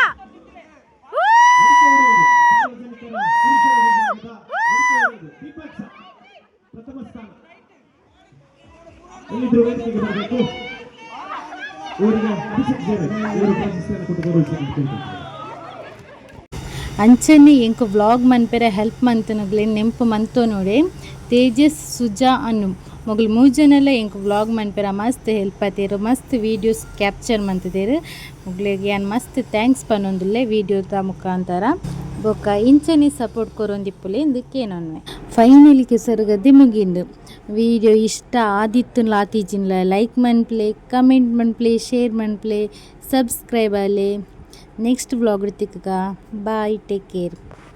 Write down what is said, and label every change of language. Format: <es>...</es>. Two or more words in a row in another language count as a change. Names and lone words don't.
<kn>ಪ್ರಥಮ ಸ್ಥಾನ ಎಲ್ಲಿದ್ರು ವೇದಿಕೆಗೆ ಬರಬೇಕು ಇವರಿಗೆ ಅಭಿಷೇಕ್ ಸೇವೆ ಇವರು ಪ್ರಶಸ್ತಿಯನ್ನು ಕೊಟ್ಟು ಗೌರವಿಸಬೇಕು.</kn> <tcy>ಅಂಚನೆ ಎಂಕು ವ್ಲಾಗ್ ಮನ್ಪೆರ ಹೆಲ್ಪ್ ಮಂತನಗ್ಲೆ ನೆಂಪು ಮಂತೋ ನೋಡೆ ತೇಜಸ್ ಸುಜಾ ಅನ್ನು ಮೊಗಲು 3 ಜನಲ್ಲ ಎಂಕು ವ್ಲಾಗ್ ಮನ್ಪೆರ ಮಸ್ತ್ ಹೆಲ್ಪ್ ಆತೇರು ಮಸ್ತ್</tcy> <en>videos capture</en> <tcy>ಮಂತಿದ್ದೇರು ಮೊಗ್ಲಿಗೆ ಏನು ಮಸ್ತ್ ಥ್ಯಾಂಕ್ಸ್ ಪನ್ನೊಂದುಲ್ಲೆ ವಿಡಿಯೋದ ಮುಖಾಂತರ ಬೊಕ್ಕ ಇಂಚನೆ ಸಪೋರ್ಟ್ ಕೊರೊಂದಿಪ್ಪುಲೆ ಇಂದಕ್ಕೇನೊನ್ನೆ ಫೈನಲಿಗೆ ಸೊರಗದೆ ಮುಗಿಂದು ವಿಡಿಯೋ ಇಷ್ಟ ಆದಿತ್ತು ಲಾತಿಜಿನ್ಲ ಲೈಕ್ ಮನ್ಪ್ಲೆ ಕಮೆಂಟ್ ಮನ್ಪ್ಲೆ ಶೇರ್ ಮನ್ಪ್ಲೆ ಸಬ್ಸ್ಕ್ರೈಬ್ ಅಲೆ</tcy> <en>next vlog</en> <tcy>ತಿಕ್ಕ</tcy> <en>bye take care.</en>